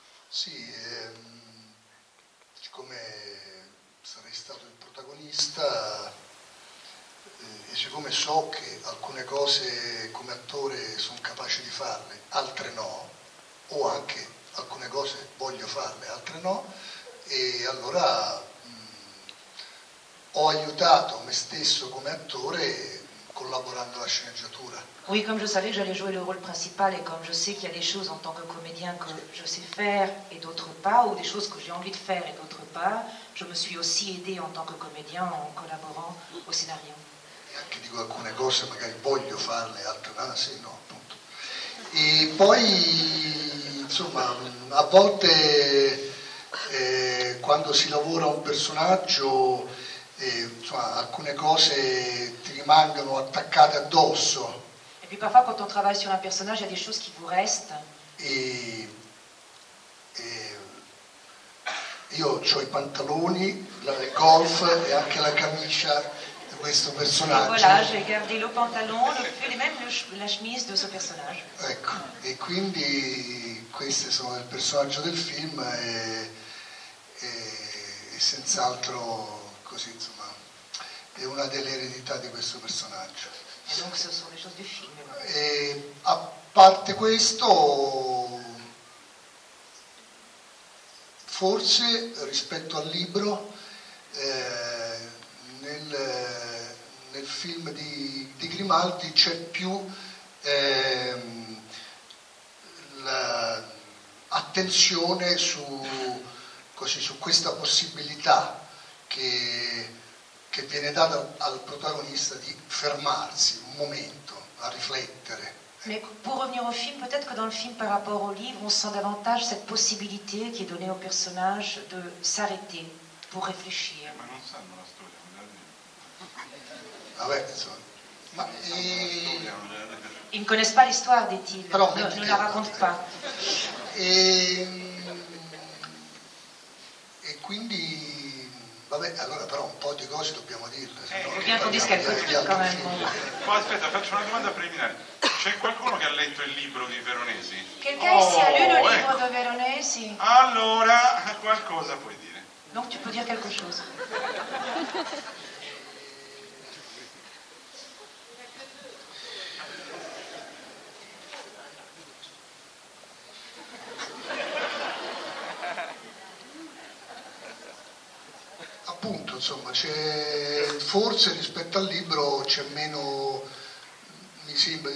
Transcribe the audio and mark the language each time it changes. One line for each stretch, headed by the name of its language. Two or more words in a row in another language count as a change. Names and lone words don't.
Italian: Sì, siccome sarei stato il protagonista e siccome so che alcune cose come attore sono capace di farle, altre no, o anche alcune cose voglio farle, altre no, e allora ho aiutato me stesso come attore collaborando alla sceneggiatura.
French: Oui, comme je savais que j'allais jouer le rôle principal et comme je sais qu'il y a des choses en tant que comédien que je sais faire et d'autres pas, ou des choses que j'ai envie de faire et d'autres pas, je me suis aussi aidée en tant que comédien en collaborant au scénario.
Italian: E anche dico alcune cose magari voglio farle, altre no, sì, no, appunto. E poi, insomma, a volte quando si lavora un personaggio, insomma, alcune cose ti rimangono attaccate addosso.
French: Et puis parfois quand on travaille sur un personnage, il y a des choses qui vous restent.
Italian: Io ho I pantaloni, il golf e anche la camicia di questo personaggio.
French: Et voilà, j'ai gardé le pantalon, le pull et même la chemise de ce personnage.
Italian: Ecco, e quindi queste sono del personaggio del film e senz'altro così, insomma, è una delle eredità di questo personaggio.
French: Et donc ce sont les choses du film.
Italian: E a parte questo, forse rispetto al libro, nel film di Grimaldi c'è più attenzione su questa possibilità che viene data al protagonista di fermarsi un momento, a riflettere.
French: Mais pour revenir au film, peut-être que dans le film par rapport au livre, on sent davantage cette possibilité qui est donnée au personnage de s'arrêter pour réfléchir.
Italian: Ma non sanno la storia, Vabbè, insomma. Ma,
French: Ils ne connaissent pas l'histoire, dit-il,
Italian: Però,
French: ne la racontent pas.
Italian: E quindi, vabbè, allora però un po' di cose dobbiamo dirle.
French: Faut bien qu'on dise quelques trucs quand même.
Italian: Poi aspetta, faccio una domanda preliminare. C'è qualcuno che ha letto il libro di Veronesi?
French: Quelqu'un ici a lu le livre
Italian: ecco.
French: de Veronesi?
Italian: Allora, qualcosa puoi dire.
French: Donc tu peux dire quelque chose.
Italian: Appunto, insomma, forse rispetto al libro c'è meno, mi sembra di